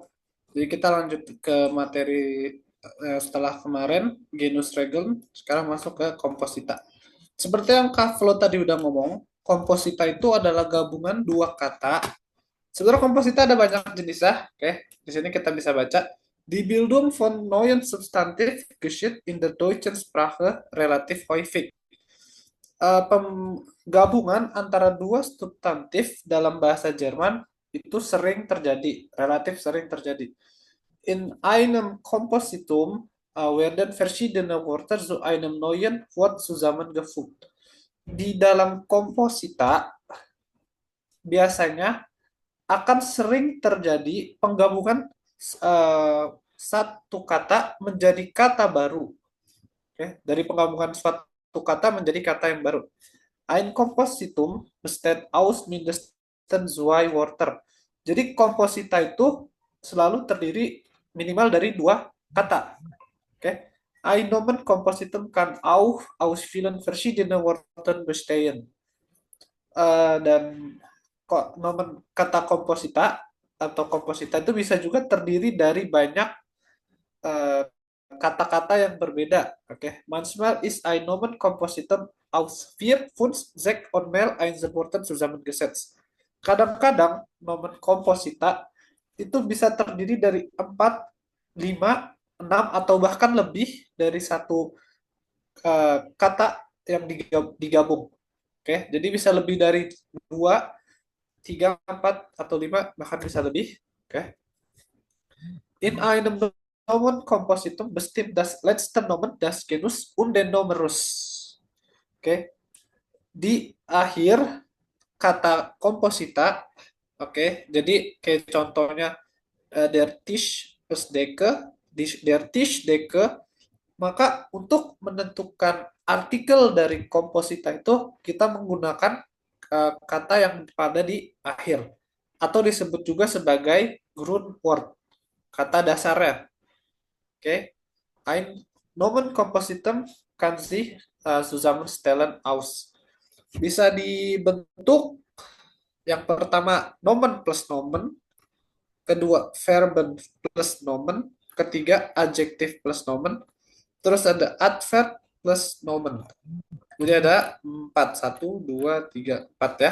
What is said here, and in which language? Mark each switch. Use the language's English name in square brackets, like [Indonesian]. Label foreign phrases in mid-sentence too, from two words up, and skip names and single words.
[Indonesian] Jadi kita lanjut ke materi setelah kemarin [German] genus regel, [Indonesian] sekarang masuk ke komposita. Seperti yang Kak Flo tadi udah ngomong, komposita itu adalah gabungan dua kata. Sebenarnya komposita ada banyak jenis ya. Oke, di sini kita bisa baca. [German] Die Bildung von neuen Substantiv geschieht in der deutschen Sprache relativ häufig. [Indonesian] Gabungan antara dua substantif dalam bahasa Jerman itu sering terjadi, relatif sering terjadi. [German] In einem Kompositum werden verschiedene Wörter zu einem neuen Wort zusammengefügt. [Indonesian] Di dalam komposita biasanya akan sering terjadi penggabungan satu kata menjadi kata baru. Oke, dari penggabungan suatu kata menjadi kata yang baru. [German] Ein Kompositum besteht aus mindestens zwei Wörter. [Indonesian] Jadi komposita itu selalu terdiri minimal dari dua kata. Oke. [German] Ein Nomen Kompositum kann auch aus vielen verschiedenen Wörtern bestehen. [Indonesian] Dan kok nomen kata komposita atau komposita itu bisa juga terdiri dari banyak eh, kata-kata yang berbeda. Oke, [German] manchmal ist ein Nomen Kompositum aus vier, fünf, sechs und mehr Einzelworten zusammengesetzt. [Indonesian] Kadang-kadang nomen komposita itu bisa terdiri dari 4, 5, 6 atau bahkan lebih dari satu kata yang digabung. Oke, jadi bisa lebih dari 2, 3, 4, atau 5, bahkan bisa lebih. Oke. [German] In einem Nomen Kompositum bestimmt das letzte Nomen das Genus und den Numerus. [Indonesian] Oke. Di akhir kata komposita, oke, jadi kayak contohnya [German] der Tisch plus Decke, der Tisch Decke, [Indonesian] maka untuk menentukan artikel dari komposita itu kita menggunakan kata yang pada di akhir atau disebut juga sebagai Grundwort, kata dasarnya. Oke, [German] ein Nomen Kompositum kann sich zusammenstellen aus. [Indonesian] Bisa dibentuk yang pertama [German] nomen plus nomen, [Indonesian] kedua [German] verben plus nomen, [Indonesian] ketiga adjektif plus nomen, terus ada adverb plus nomen. Jadi ada 4, 1, 2, 3, 4 ya.